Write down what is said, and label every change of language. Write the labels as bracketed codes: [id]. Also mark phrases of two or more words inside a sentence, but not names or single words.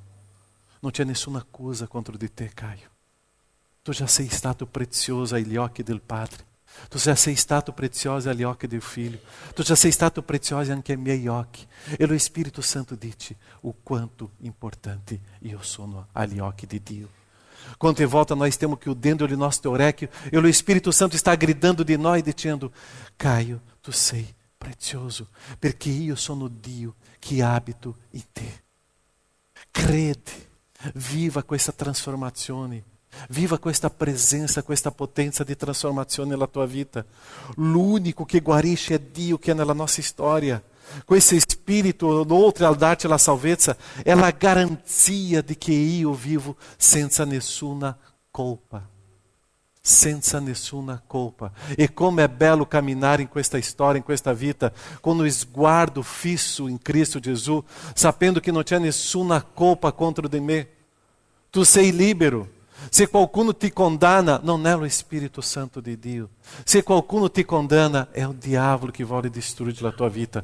[it] Non c'è nessuna accusa contro di te, Caio. Tu già sei stato prezioso agli occhi del Padre. Tu già sei stato prezioso agli occhi del Figlio. Tu già sei stato prezioso anche ai miei occhi. E lo Spirito Santo dice o quanto importante io sono agli occhi di Dio. Quante volte [pt] nós temos que o dentro do nosso orecchio e o Espírito Santo está gritando de nós, dizendo: Caio, [it] tu sei prezioso, perché io sono Dio che abito in te. Crede. Viva questa trasformazione, viva questa presenza, questa potenza di trasformazione nella tua vita. L'unico che guarisce è Dio che è nella nostra storia. Questo Spirito, oltre al darti la salvezza, è la garanzia di che io vivo senza nessuna colpa. Senza nessuna colpa. E como é bello camminare in questa storia, in questa vita, con lo sguardo fisso in Cristo Gesù, sapendo che non c'è nessuna colpa contro di me. Tu sei libero. Se qualcuno ti condanna, non è lo Spirito Santo di Dio. Se qualcuno ti condanna, è il diavolo che vuole distruggere la tua vita.